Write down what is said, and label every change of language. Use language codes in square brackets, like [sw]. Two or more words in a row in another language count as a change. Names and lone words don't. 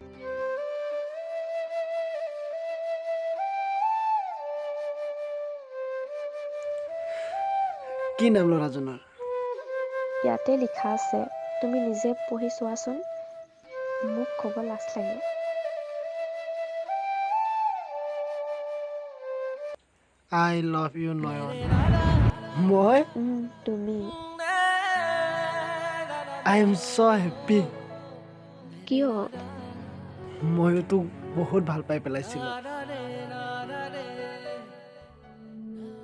[as] কি নাম ল'ৰাজনৰ? ইয়াতে লিখা আছে, তুমি নিজে পঢ়ি চোৱাচোন। মোক ক'ব লাজ লাগে। [en] I love you নয়ন। [as] মই? তুমি। [en] I am so happy। [as] কিয়? ময়ো তোক বহুত ভাল পাই পেলাইছিলোঁ।